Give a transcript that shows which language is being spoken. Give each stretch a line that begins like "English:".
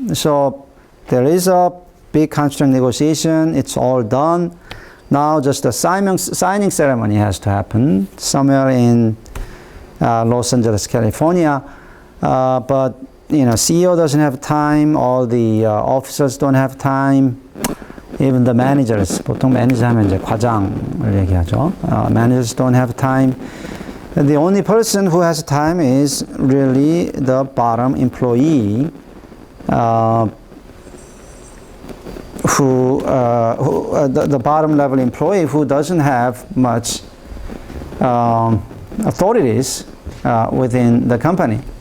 English: So there is a big contract negotiation. It's all done. Now just the signing ceremony has to happen somewhere in Los Angeles, California. But CEO doesn't have time. All the officers don't have time. Even the managers,
Korean: 보통 매니저 하면 이제 과장을 얘기하죠.
English: Managers don't have time. And the only person who has time is really the bottom employee, the bottom level employee who doesn't have much authorities within the company.